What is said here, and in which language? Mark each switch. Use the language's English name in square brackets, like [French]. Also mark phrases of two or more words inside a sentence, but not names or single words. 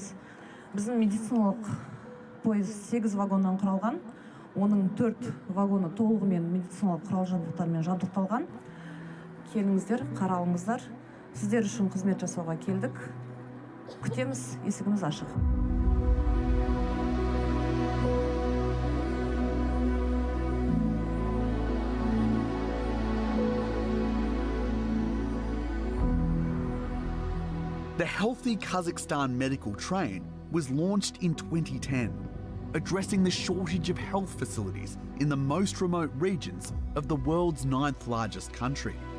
[Kazakh] Біздің медициналық пойыз 8 вагоннан құралған. Оның 4 вагоны толығымен медициналық құрал-жабдықтармен жабдықталған. Келіңіздер, қаралыңыздар. Сіздер үшін қызмет жасауға келдік. Күтеміз, есігіміз ашық. [English] The Healthy Kazakhstan medical train was launched in 2010, addressing the shortage of health facilities in the most remote regions of the world's 9th largest country.